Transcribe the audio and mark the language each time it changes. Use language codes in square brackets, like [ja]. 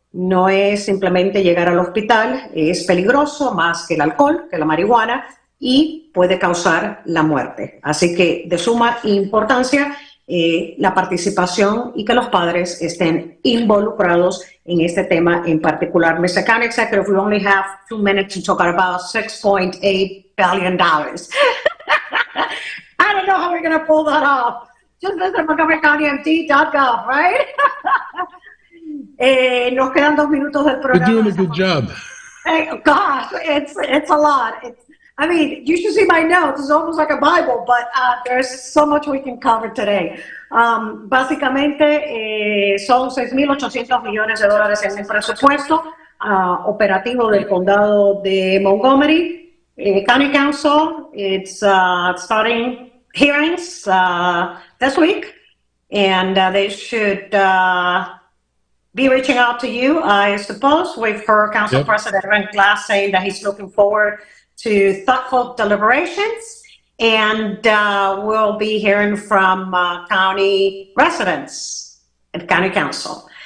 [es] No es simplemente llegar al hospital, es peligroso más que el alcohol, que la marihuana, y puede causar la muerte. Así que de suma importancia la participación y que los padres estén involucrados en este tema en particular. [en] Mr. County Executive, we only have 2 minutes to talk about $6.8 billion. I don't know how we're going to pull that off. Just visit montgomerycountymd.gov, right? [es] Nos quedan 2 minutos del programa. [en] You're doing a good job. Gosh, it's a lot. I mean, you should see my notes. It's almost like a Bible, but there's so much we can cover today. [es] Básicamente, son $6.800 millones en el presupuesto operativo del Condado de Montgomery. [en] County Council, it's starting hearings this week, and they should be reaching out to you, I suppose. We've heard Council President Ren Glass saying that he's looking forward to thoughtful deliberations, and we'll be hearing from county residents at County Council.